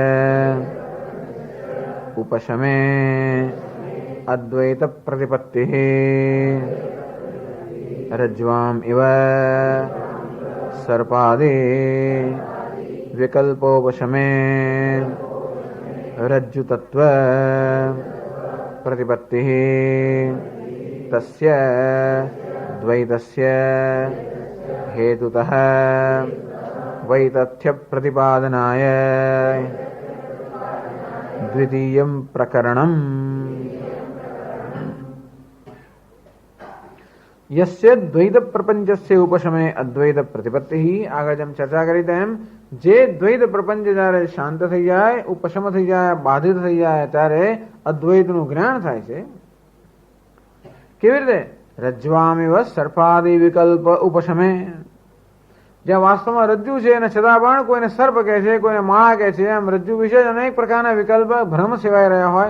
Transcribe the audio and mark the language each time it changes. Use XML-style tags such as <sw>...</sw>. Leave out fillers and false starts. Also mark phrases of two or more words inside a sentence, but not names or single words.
<sa>उपशमे अद्वैत प्रतिपत्ति रज्वाम इव सर्पादे विकल्पोपशमे रज्जु तत्व प्रतिपत्ति तस्य द्वैतस्य हेतुतः वैतथ्य प्रतिपादनाय द्वितीयं प्रकरणम्. यस्य द्वैत प्रपंचस्य उपशमे अद्वैत प्रतिपत्ति.</sa> <gu>આગળ જેમ ચર્ચા કરી તેમ જે દ્વૈત પ્રપંચ જ્યારે શાંત થઈ જાય, ઉપશમ થઈ જાય, બાધિત થઈ જાય ત્યારે અદ્વૈતનું જ્ઞાન થાય છે. કેવી રીતે?</gu> <sa>रज्वामिव सर्पादि विकल्प उपशमे.</sa> <gu>જ્યાં વાસ્તવમાં રજ્જુ છે અને છતાં પણ કોઈને સર્પ કહે છે, કોઈને માળા કહે છે, એમ રજ્જુ વિશે અનેક પ્રકારના વિકલ્પ ભ્રમ સેવાઈ રહ્યા હોય.</gu>